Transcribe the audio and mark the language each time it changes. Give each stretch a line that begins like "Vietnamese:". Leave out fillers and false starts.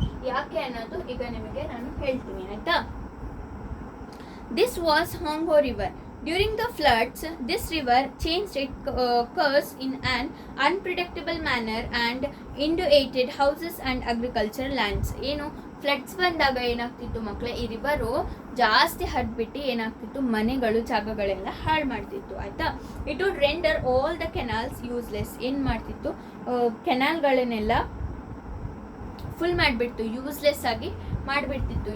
Kannada: ಯಾಕೆ ಅನ್ನೋದು ಈಗ ನಿಮಗೆ ನಾನು ಹೇಳ್ತೀನಿ ಆಯ್ತಾ.
English: This was Hwang Ho river. During the floods, this river changed its course in an unpredictable manner and inundated houses and agricultural lands.
Kannada: ಏನು ಫ್ಲಡ್ಸ್ ಬಂದಾಗ ಏನಾಗ್ತಿತ್ತು ಮಕ್ಕಳೇ, ಈ ರಿವರು ಜಾಸ್ತಿ ಹರಿದ್ಬಿಟ್ಟು ಏನಾಗ್ತಿತ್ತು, ಮನೆಗಳು ಜಾಗಗಳೆಲ್ಲ ಹಾಳು ಮಾಡ್ತಿತ್ತು ಆಯಿತಾ.
English: It would render all the canals useless.
Kannada: ಏನು ಮಾಡ್ತಿತ್ತು, ಕೆನಾಲ್ಗಳನ್ನೆಲ್ಲ ಫುಲ್ ಮಾಡಿಬಿಡ್ತು, ಯೂಸ್ಲೆಸ್ ಆಗಿ ಮಾಡಿಬಿಡ್ತಿತ್ತು.